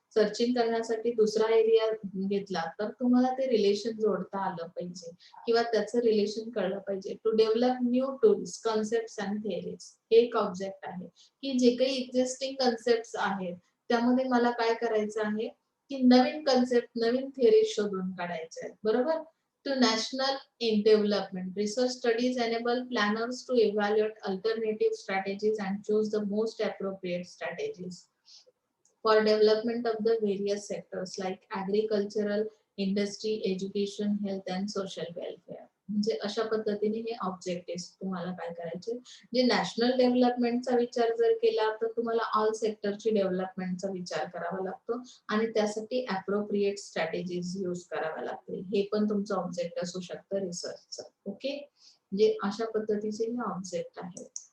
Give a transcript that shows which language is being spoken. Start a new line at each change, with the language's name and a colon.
Marathi: Searching करण्यासाठी दुसरा area घेतला तर तुम्हाला ते रिलेशन जोडता आलं पाहिजे किंवा त्याचं रिलेशन कळलं पाहिजे.
English: to develop new tools, concept and theories
Marathi: हे एक ऑब्जेक्ट आहे की जे काही एक्झिस्टिंग कन्सेप्ट आहेत त्यामध्ये मला काय करायचं आहे की नवीन कन्सेप्ट, नवीन थिअरी शोधून काढायचे आहेत. बरोबर.
English: To national in development, research studies enable planners to evaluate alternative strategies and choose the most appropriate strategies for development of the various sectors like agricultural, industry, education, health and social welfare.
Marathi: म्हणजे अशा पद्धतीने हे objective तुम्हाला काय करायचे, जे national डेव्हलपमेंटचा विचार जर केला तर तुम्हाला ऑल सेक्टरची डेव्हलपमेंटचा विचार करावा लागतो आणि त्यासाठी अप्रोप्रिएट स्ट्रॅटेजीज यूज कराव्या लागतील. हे पण तुमचं ऑब्जेक्ट असू शकतं रिसर्चचं. ओके, म्हणजे अशा पद्धतीचे हे ऑब्जेक्ट आहेत.